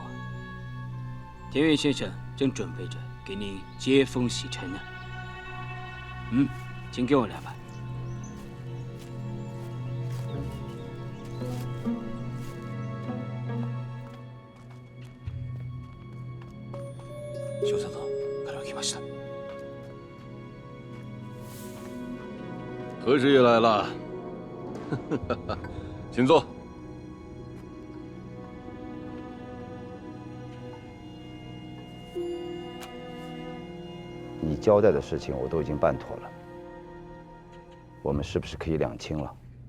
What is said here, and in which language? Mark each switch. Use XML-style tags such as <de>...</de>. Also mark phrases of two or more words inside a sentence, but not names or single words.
<zh>田园先生正准备着给您接风洗尘呢。请给我2百。</zh> <ja>少佐から来ました。</ja> <zh>何师爷来了，请坐。你交代的事情我都已经办妥了，我们是不是可以两清了？</zh>